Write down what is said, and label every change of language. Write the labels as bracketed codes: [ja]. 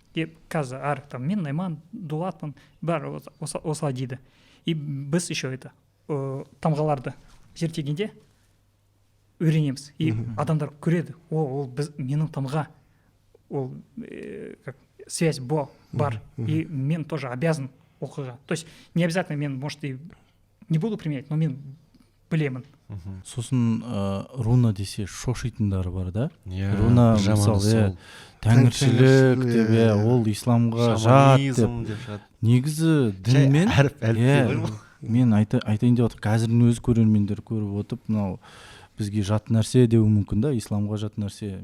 [kk] Қазір мен Найман, Дулатпын, бәрі осылай дейді. И біз еще тамғаларды зерттегенде үйренеміз. И адамдар көреді, ол менің тамға, ол связь бар, и мен [ru] тоже обязан [kk] оқуға. [ru] То есть не обязательно мен, может, и не буду применять, но [kk] мен білемін. Сосын руна десе шошитындары бар да? Руна мысалы тәңіршілік деп, ол исламға жат деп. Негізі дінмен мен айтайын деп отыр, қазірдің өзі көрермендер көріп отып, мынау бізге жат нәрсе деуі мүмкін да, исламға жат нәрсе.